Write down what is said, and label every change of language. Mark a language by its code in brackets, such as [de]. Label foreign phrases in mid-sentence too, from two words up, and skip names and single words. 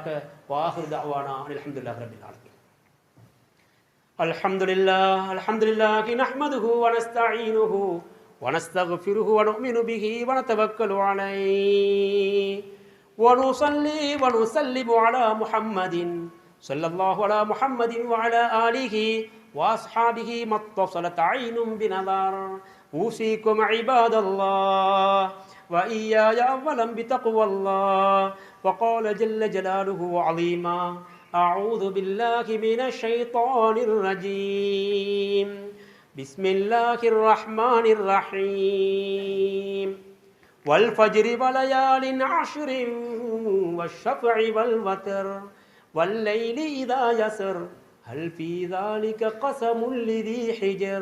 [ar] وآخر دعوانا الحمد لله رب العالمين. الحمد لله نحمده ونستعينه ونستغفره ونؤمن به ونتوكل عليه ونصلي ونسلم على محمد صلى الله على محمد وعلى آله وأصحابه ما اتصلت عين بنظر. أوصيكم عباد الله وإياي أولا بتقوى الله. وقال جل جلاله عظيما أعوذ بالله من الشيطان الرجيم بسم الله الرحمن الرحيم والفجر وليال عشر والشفع والوتر والليل إذا يسر هل في ذلك قسم لذي حجر.